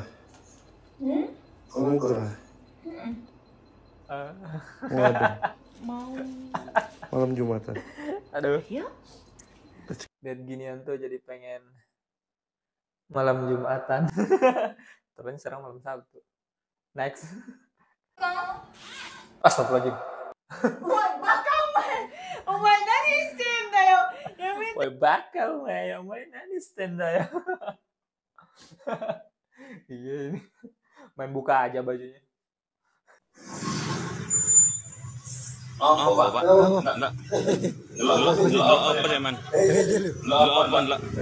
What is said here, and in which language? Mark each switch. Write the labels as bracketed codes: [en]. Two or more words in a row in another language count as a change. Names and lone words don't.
[id] Kamu gerah. Waduh. Mau. Malam Jumatan. Aduh. Ya? Dan ginian tuh jadi pengen malam Jumatan. Terus sekarang malam Sabtu. Next. Astagfirullahaladzim. [ja] お前何してんだよ。やめて。 [id] Woi bakal ya, main ini stand ya. Iya ini. Main buka aja bajunya. Oh, Bapak. Enggak. Lu apa ya, Man? Lu apa, enggak?